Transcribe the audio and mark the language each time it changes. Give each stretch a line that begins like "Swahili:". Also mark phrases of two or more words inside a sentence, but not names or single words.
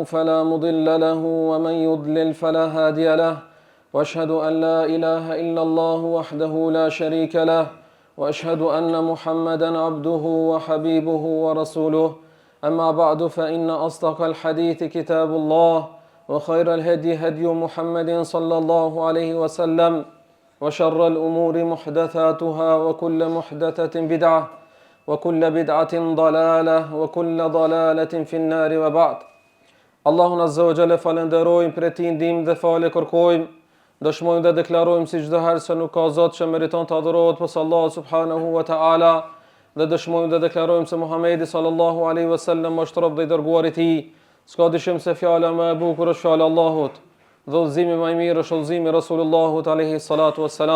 Arabic: فلا مضل له ومن يضلل فلا هادي له وأشهد أن لا إله إلا الله وحده لا شريك له وأشهد أن محمدا عبده وحبيبه ورسوله أما بعد فإن أصدق الحديث كتاب الله وخير الهدي هدي محمد صلى الله عليه وسلم وشر الأمور محدثاتها وكل محدثة بدعة وكل بدعة ضلالة وكل ضلالة في النار وبعد.
Albanian: Allahun
Arabic: عز وجل
Albanian: falenderojmë, për Tij ndihmë dhe falë kërkojmë, dëshmojmë dhe deklarojmë si çdo herë se nuk ka Zot që meriton të adhurohet posa Allahut
Arabic: سبحانه وتعالى,
Albanian: dhe dëshmojmë dhe deklarojmë se Muhamedi
Arabic: صلى الله عليه وسلم
Albanian: është rob dhe i dërguar i Tij. S'ka dyshim se fjala më e bukur është fjala e Allahut, dhe udhëzimi më i mirë është udhëzimi i Rasulullahut
Arabic: عليه الصلاة والسلام.